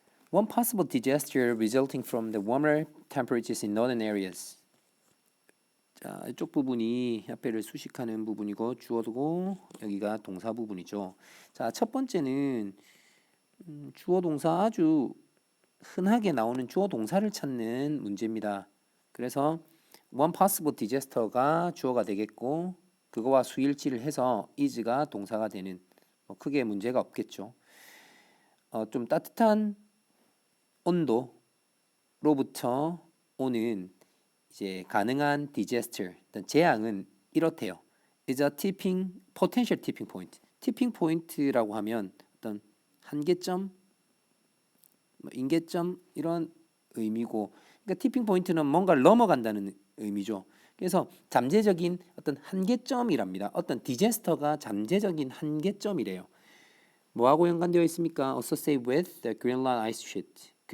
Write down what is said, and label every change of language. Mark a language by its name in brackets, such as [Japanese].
[English] One possible disaster resulting from the warmer temperatures in northern areas. [Korean] 자, 이쪽 부분이 화폐를 수식하는 부분이고 주어고 여기가 동사 부분이죠. 자, 첫 번째는 주어 동사 아주 흔하게 나오는 주어 동사를 찾는 문제입니다. 그래서 one possible disaster가 주어가 되겠고 그거와 수일치를 해서 is가 동사가 되는 크게 문제가 없겠죠. 좀 따뜻한 온도로부터 오는 이제 가능한 disaster, 재앙은 이렇대요. [English] is a potential tipping point. [Korean] tipping point라고 하면 어떤 한계점, 인계점 이런 의미고, 그러니까 tipping point는 뭔가를 넘어간다는 의미죠. 그래서 잠재적인 어떤 한계점이랍니다. 어떤 디제스터가 잠재적인 한계점이래요. 뭐하고 연관되어 있습니까? [English] Associated with the Greenland ice sheet.